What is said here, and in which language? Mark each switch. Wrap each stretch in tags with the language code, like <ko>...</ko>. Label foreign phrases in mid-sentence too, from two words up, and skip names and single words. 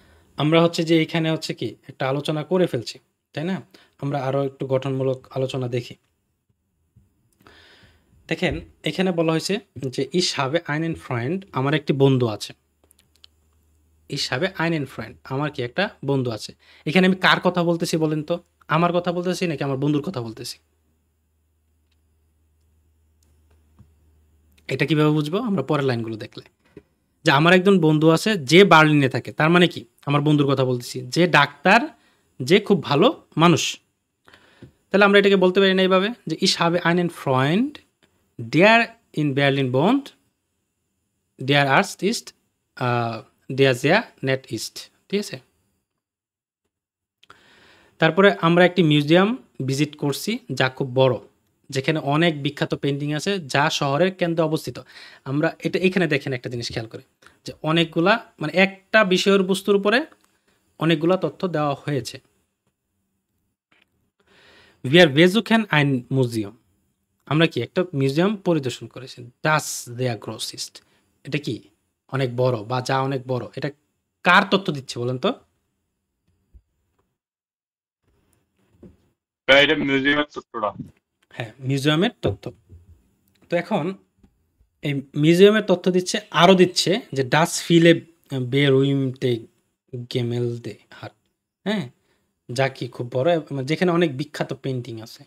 <bn>আমরা হচ্ছে যে এখানে হচ্ছে কি একটা আলোচনা করে ফেলছি, তাই না? আমরা আরো একটু গঠনমূলক আলোচনা দেখি। দেখেন এখানে বলা হয়েছে যে</bn> <de>ich habe einen Freund,</de> <bn>আমার একটি বন্ধু আছে।</bn> <de>ich habe einen Freund,</de> <bn>আমার কি একটা বন্ধু আছে। এখানে আমি কার কথা বলতেছি বলেন তো? আমার কথা বলতেছি নাকি আমার বন্ধুর কথা বলতেছি? এটা কিভাবে বুঝবো? আমরা পরের লাইনগুলো দেখলে। যে আমার একজন বন্ধু আছে যে বার্লিনে থাকে, তার মানে কি আমার বন্ধুর কথা বলতেছি, যে ডাক্তার, যে খুব ভালো মানুষ। তাহলে আমরা এটাকে বলতে পারি না এইভাবে যে</bn> <de>ich habe einen Freund, der in Berlin wohnt, der Arzt ist, der sehr nett ist।</de> <bn>ঠিক আছে? তারপরে আমরা একটি</bn> <en>museum visit</en> <bn>করছি যা খুব বড়, যেখানে অনেক বিখ্যাত পেন্টিং আছে যা শহরের কেন্দ্রে অবস্থিত। আমরা এটা এখানে দেখেন একটা জিনিস খেয়াল করে যে অনেকগুলা মানে একটা বিষয়ের বস্তুর উপরে অনেকগুলা তথ্য দেওয়া হয়েছে।</bn> <de>Wir besuchen ein Museum,</de> <bn>আমরা কি একটা মিউজিয়াম পরিদর্শন করেছি।</bn> <de>Das sehr groß ist,</de> <bn>এটা কি অনেক বড় বা যা অনেক বড়, এটা কার তথ্য দিচ্ছে বলেন তো? এটা মিউজিয়ামের তথ্যটা। হ্যাঁ, মিউজিয়ামের তথ্য। তো এখন এই মিউজিয়ামের তথ্য দিচ্ছে, আরও দিচ্ছে যে</bn> <de>das viele berühmte Gemälde hat,</de> <bn>হ্যাঁ, যা কি খুব বড়, যেখানে অনেক বিখ্যাত পেন্টিং আছে।</bn>